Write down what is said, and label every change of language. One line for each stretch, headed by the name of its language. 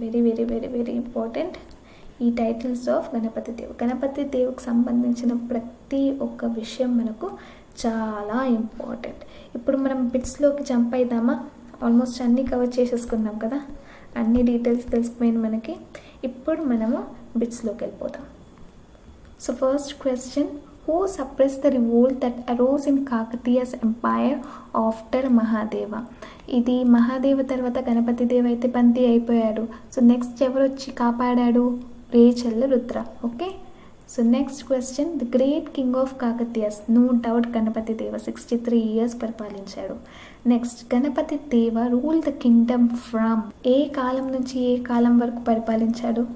English: Very very very very important ఈ titles of Ganapati Dev.
Telugu: Ganapati దేవుకి సంబంధించిన ప్రతి ఒక్క విషయం మనకు చాలా ఇంపార్టెంట్. ఇప్పుడు మనం బిట్స్లోకి జంప్ అయిద్దామా? ఆల్మోస్ట్ అన్నీ కవర్ చేసేసుకున్నాం కదా, అన్ని డీటెయిల్స్ తెలిసిపోయింది మనకి. ఇప్పుడు మనము బిట్స్లోకి వెళ్ళిపోతాం.
English: So first question, who suppressed the revolt that arose in Kakatiya's empire after Mahadeva?
Telugu: ఇది మహాదేవ తర్వాత గణపతి దేవ అయితే బందీ అయిపోయాడు. సో నెక్స్ట్ ఎవరు వచ్చి కాపాడాడు? Recherla Rudra. Okay,
English: So next question, the great king of Kakatiyas, no doubt Ganapati Deva 63 years పరిపాలించాడు.
Telugu: నెక్స్ట్, గణపతి దేవ రూల్ ద కింగ్డమ్ ఫ్రమ్, ఏ కాలం నుంచి ఏ కాలం వరకు పరిపాలించాడు?